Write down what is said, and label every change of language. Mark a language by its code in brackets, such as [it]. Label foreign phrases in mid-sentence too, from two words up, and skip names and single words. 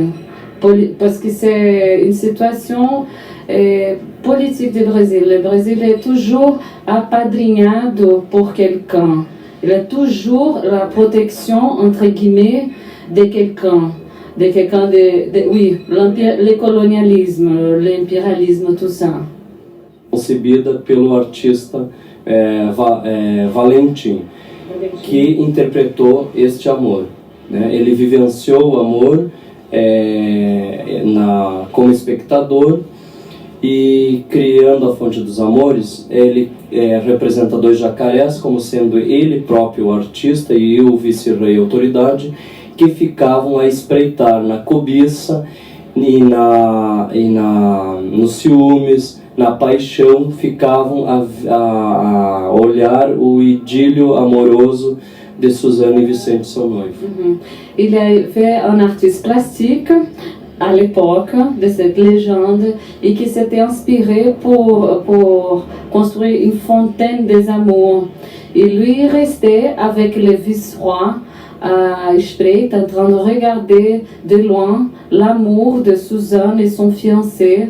[fr] Parce que c'est une situation politique du Brésil. Le Brésil est toujours [pt] apadrinhado por [fr] quelqu'un. Il a toujours la protection, entre guillemets, de quelqu'un. Oui, le colonialisme, l'impérialisme, tout ça. [pt] Concebida pelo artista Valentim, que interpretou este amor. Ele vivenciou o amor como espectador, e criando a Fonte dos Amores, ele representa dois jacarés, como sendo ele próprio o artista e o vice-rei autoridade, que ficavam a espreitar na cobiça e nos ciúmes, na paixão, ficavam a olhar o idílio amoroso de Suzanne et Vicente, son noivo. [fr] Il y avait un artiste plastique à l'époque de cette légende et qui s'était inspiré pour construire une fontaine des amours. Et lui restait avec le vice-roi à espreita, en train de regarder de loin l'amour de Suzanne et son fiancé.